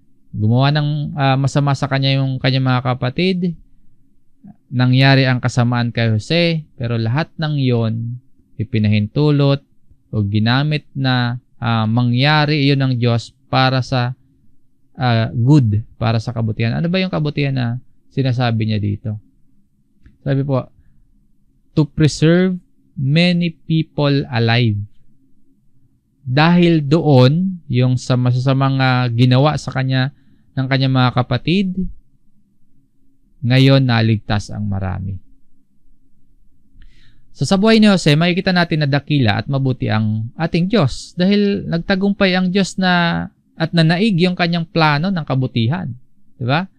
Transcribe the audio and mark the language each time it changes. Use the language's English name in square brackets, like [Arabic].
[Filipino] Gumawa ng masama sa kanya yung kanyang mga kapatid, nangyari ang kasamaan kay Jose, pero lahat ng yon ipinahintulot o ginamit na mangyari iyon ng Diyos para sa good, para sa kabutihan. Ano ba yung kabutihan na sinasabi niya dito? Sabi po, [English] to preserve many people alive. [Filipino] Dahil doon, yung sa masasamang ginawa sa kanya ng kanyang mga kapatid, ngayon naligtas ang marami. So sa buhay ni Jose, makikita natin na dakila at mabuti ang ating Diyos dahil nagtagumpay ang Diyos na at nanaig yung kanyang plano ng kabutihan. Diba?